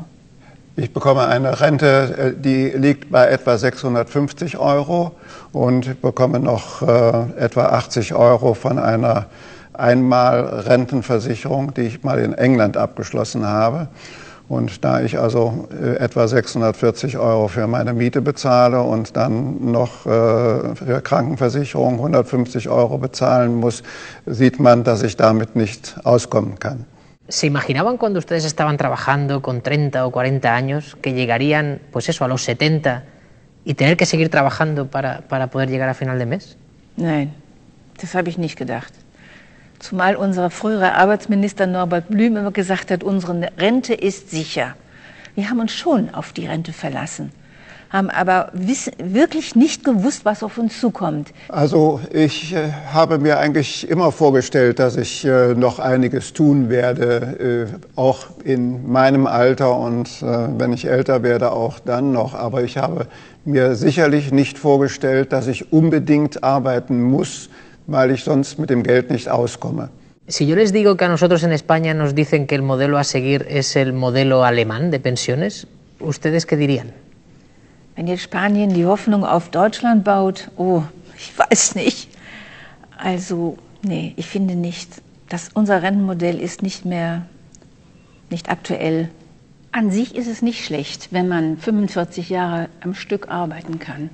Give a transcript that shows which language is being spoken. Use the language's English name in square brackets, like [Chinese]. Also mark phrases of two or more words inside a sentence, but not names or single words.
[German] Ich bekomme eine Rente, die liegt bei etwa 650 € und bekomme noch etwa 80 € von einer Einmal-Rentenversicherung, die ich mal in England abgeschlossen habe. Und da ich also etwa 640 € für meine Miete bezahle und dann noch für Krankenversicherung 150 € bezahlen muss, sieht man, dass ich damit nicht auskommen kann. [Spanish] ¿Se imaginaban cuando ustedes estaban trabajando con 30 o 40 años que llegarían, pues eso, a los 70 y tener que seguir trabajando para poder llegar a final de mes? [German] Nein, das habe ich nicht gedacht. Zumal unser früherer Arbeitsminister Norbert Blüm immer gesagt hat, unsere Rente ist sicher. Wir haben uns schon auf die Rente verlassen, haben aber wirklich nicht gewusst, was auf uns zukommt. Also ich habe mir eigentlich immer vorgestellt, dass ich noch einiges tun werde, auch in meinem Alter und wenn ich älter werde, auch dann noch. Aber ich habe mir sicherlich nicht vorgestellt, dass ich unbedingt arbeiten muss, weil ich sonst mit dem Geld nicht auskomme. [Spanish] Si yo les digo que a nosotros en España nos dicen que el modelo a seguir es el modelo alemán de pensiones, ¿ustedes qué dirían? [German] Wenn jetzt Spanien die Hoffnung auf Deutschland baut, oh, ich weiß nicht. Also, nee, ich finde nicht. Unser Rentenmodell ist nicht aktuell. An sich ist es nicht schlecht, wenn man 45 Jahre am Stück arbeiten kann.